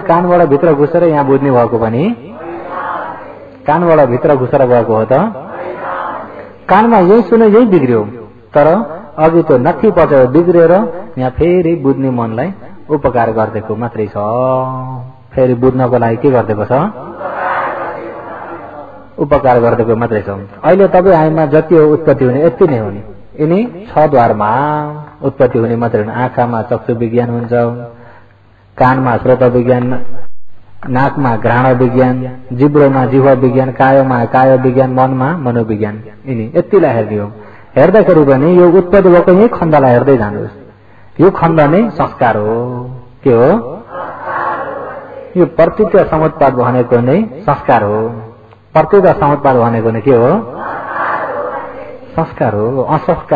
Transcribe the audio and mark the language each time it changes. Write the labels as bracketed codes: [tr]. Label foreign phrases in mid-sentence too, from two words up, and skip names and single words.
[ne] कानबाट भित्र घुसेर यहाँ बुझ्ने भएको पनि कानबाट भित्र घुसेर गएको हो त कानमा यही सुने यही बिग्रियो तर अघि त्यो नक्की पचायो बिग्रेर यहाँ फेरि बुझ्ने मनलाई उपकार गरिदिएको मात्रै छ फेरि बुझ्नको लागि के गरिदिएको छ उपकार गरिदिएको मात्रै छ अहिले तपाईँ हामीमा जति हो उत्पत्ति हुने यति नै हो नि यिनी 6 द्वारमा उत्पत्ति हुने मात्रै हुन् आँखामा चक्षु विज्ञान हुन्छ कानमा श्रोत विज्ञान नाकमा घ्राण विज्ञान जिब्रोमा जिह्वा विज्ञान कायमा काय विज्ञान मनमा मनोविज्ञान यिनी यतिलाई हेर्ने हो हेर्दाखेरि पनि यो उत्पत्ति भएको यही खण्डलाई हेर्दै जानुहोस् यो खण्ड नै संस्कार हो के हो यो प्रतीत्व समुत्पाद भनेको नै संस्कार हो प्रतीत्व समुत्पाद भनेको नै के हो संस्कार हो असंस्कार